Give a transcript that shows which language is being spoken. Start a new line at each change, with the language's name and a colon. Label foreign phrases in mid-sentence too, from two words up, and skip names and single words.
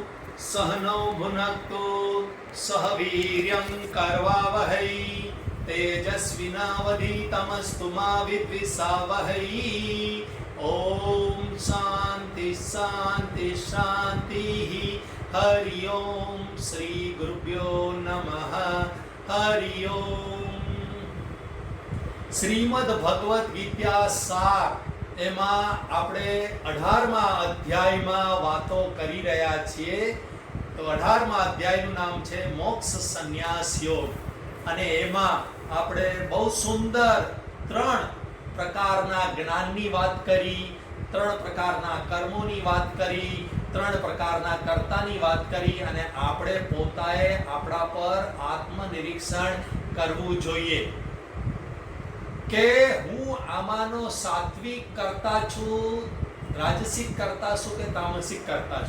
Sanskrit: सहनौ भुनक्तु सह वीर्यं करवावहै तेजस्विनावधीतमस्तु मा विद्विषावहै। ओम शांति शांति शांति। हरि ओम श्री गुरुभ्यो नमः। हरि ओम।
Gujarati: श्रीमद् भगवत गीता सार એમાં આપણે 18મા અધ્યાયમાં વાતો કરી રહ્યા છીએ। તો 18મા અધ્યાયનું નામ છે મોક્ષ સંન્યાસ યોગ અને એમાં આપણે બહુ સુંદર 3 પ્રકારના જ્ઞાનની વાત કરી, 3 પ્રકારના કર્મોની વાત કરી, 3 પ્રકારના કર્તાની વાત કરી અને આપણે પોતાએ આપણા પર આત્મનિરીક્ષણ કરવું જોઈએ કે હું આમાંનો સાત્વિક કરતા છું, રાજસિક કરતા છું કે તામસિક કરતા છું।